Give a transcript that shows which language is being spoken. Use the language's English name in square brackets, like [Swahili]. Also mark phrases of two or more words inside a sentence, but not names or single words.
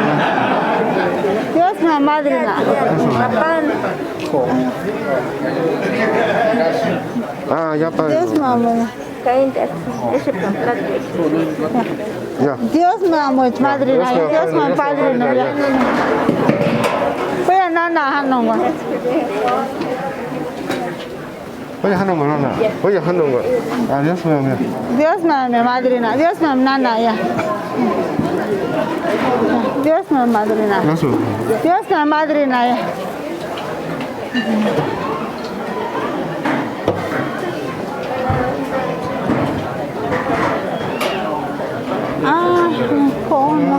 [Spanish] Dios me ama, madrina. Ah, ya, Dios padrino. me ama. Ya. Dios me ama, mi madrina. Dios me ama, padrino. Voy a nana, hanonga. Oye, Hanonga, nana. Oye, Hanonga. Ah, Dios me ama. Dios me ama, mi madrina. Dios me ama, nana, ya. Dios me ama, madrina. Dios me ama. Dios me ama, madrina, ya. Ah, ¿cómo?